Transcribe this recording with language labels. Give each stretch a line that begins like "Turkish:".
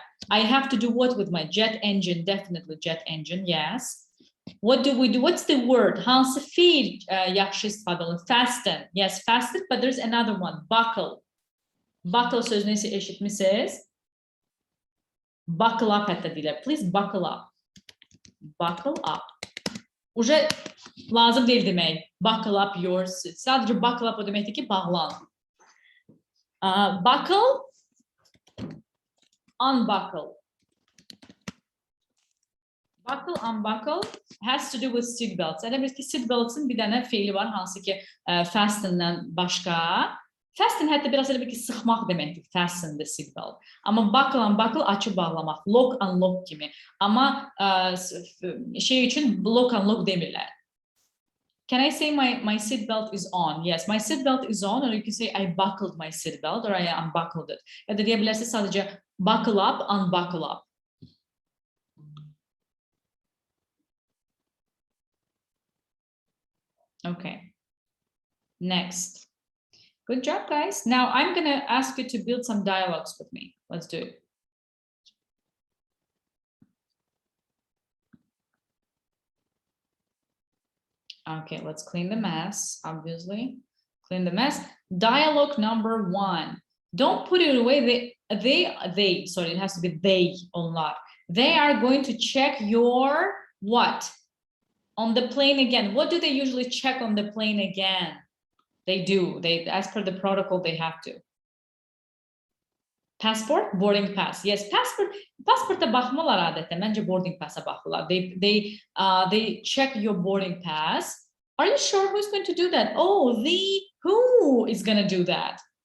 English: I have to do what with my jet engine? Definitely jet engine, yes. What do we do? What's the word?
Azerbaijani: Hansı fiil yaxşı istifadə olunur?
English: Fasten, yes, fasten, but there's another one, buckle.
Azerbaijani: Buckle sözünü eşitmişsiniz. Buckle up hatta deyirlər.
English: Please buckle up. Buckle up.
Azerbaijani: Uje lazım değil demek.
English: Buckle up your suit.
Azerbaijani: Sadece buckle up o demekti ki bağlan.
English: Buckle, unbuckle. Buckle, unbuckle has to do with seat belts.
Azerbaijani: Elə bir ki, seat belts'in bir dənə feili var, hansı ki, fasten'dən başqa. Fasten hətta biraz elə bir ki, sıxmaq deməkdir,
English: fasten the seat belt.
Azerbaijani: Amma buckle, unbuckle açıb bağlamaq, lock, unlock kimi. Amma şey üçün lock, unlock demirlər.
English: Can I say my seat belt is on? Yes, my seat belt is on, or you can say I buckled my seat belt, or I unbuckled it.
Azerbaijani: Ya da deyə bilərsiniz sadəcə
English: buckle up, unbuckle up. Okay. Next. Good job, guys. Now I'm going to ask you to build some dialogues with me. Let's do it. Okay, let's clean the mess, obviously. Clean the mess. Dialogue number 1. Don't put it away. Sorry, it has to be they online. They are going to check your what? On the plane again. What do they usually check on the plane again? They do. As per the protocol, they have to. Passport, boarding pass.
Azerbaijani: Yes, passporta baxmalar adətən. Məncə boarding pass'a baxırlar.
English: They check your boarding pass. Are you sure who's going to do that? Oh, who is going to do that?